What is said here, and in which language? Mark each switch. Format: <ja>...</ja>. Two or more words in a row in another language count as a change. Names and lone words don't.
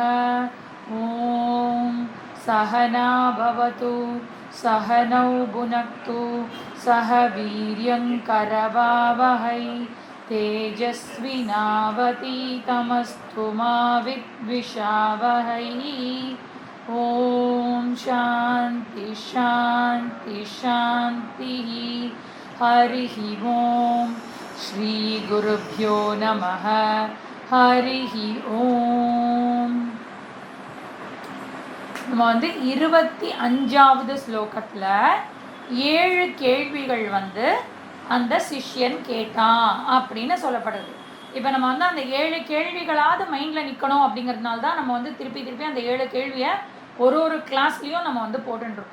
<sa>ॐ सहना भवतु सहनौ भुनक्तु सह वीर्यङ्करवावहै तेजस्विनावतीतमस्तु मा विद्विषावहै। ॐ शान्ति शान्ति शान्तिः। हरिः ओं श्री गुरुभ्यो नमः। हरिः ओं</sa> <ta>நம்ம 25வது ஸ்லோகத்தில் 7 கேள்விகள் அந்த சிஷ்யன் கேட்டான் அப்படின்னு சொல்லப்படுது. இப்போ நம்ம அந்த 7 கேள்விகளாவது மைண்டில் நிற்கணும் அப்படிங்கிறதுனால தான் நம்ம திருப்பி அந்த 7 கேள்வியை ஒரு கிளாஸ்லேயும் நம்ம போட்டுருக்கோம்.</ta>